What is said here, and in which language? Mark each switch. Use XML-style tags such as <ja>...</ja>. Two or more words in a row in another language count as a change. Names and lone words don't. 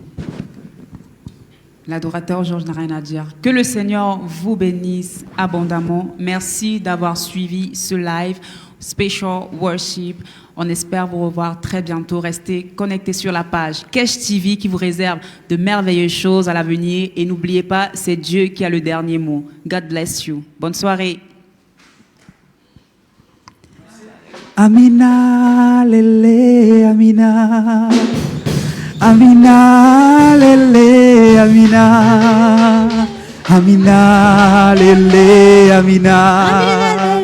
<fr>L'adorateur Georges n'a rien à dire. Que le Seigneur vous bénisse abondamment. Merci d'avoir suivi ce live Special Worship. On espère vous revoir très bientôt. Restez connectés sur la page Kesh TV qui vous réserve de merveilleuses choses à l'avenir. Et n'oubliez pas, c'est Dieu qui a le dernier mot.</fr> <en>God bless you.</en> <fr>Bonne soirée.</fr> <ln>Amina, lele, Amina. Amina, lele, Amina. Amina, lele, Amina.</ln>